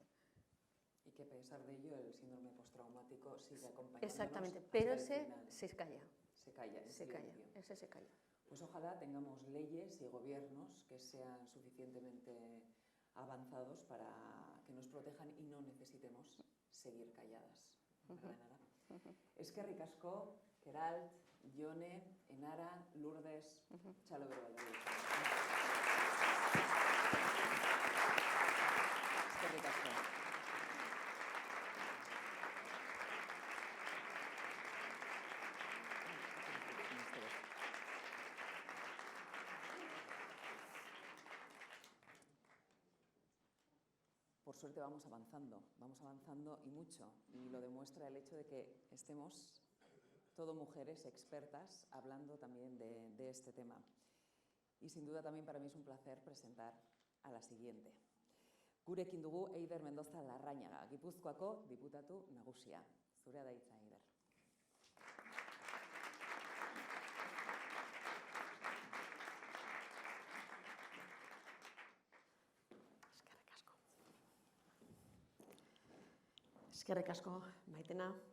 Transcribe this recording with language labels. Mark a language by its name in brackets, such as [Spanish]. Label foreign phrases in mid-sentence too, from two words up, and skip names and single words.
[Spanish] Y que a pesar de ello el síndrome postraumático sigue acompañándonos. Exactamente, pero ese se calla. Se calla, ese se calla. Pues ojalá tengamos leyes y gobiernos que sean suficientemente avanzados para que nos protejan y no necesitemos seguir calladas. [Basque] Eskerrik asko, Queralt, Jone, Enara, Lourdes, txalo bero Valladolid. Eskerrik asko. [Spanish] Por suerte vamos avanzando y mucho, y lo demuestra el hecho de que estemos todo mujeres expertas hablando también de este tema. Y sin duda también para mí es un placer presentar a la siguiente. [Basque] Gurekin dugu Eider Mendoza Larrañaga, Gipuzkoako diputatu nagusia. Zurea da hitza, Eider. Eskerrik asko, Maitena.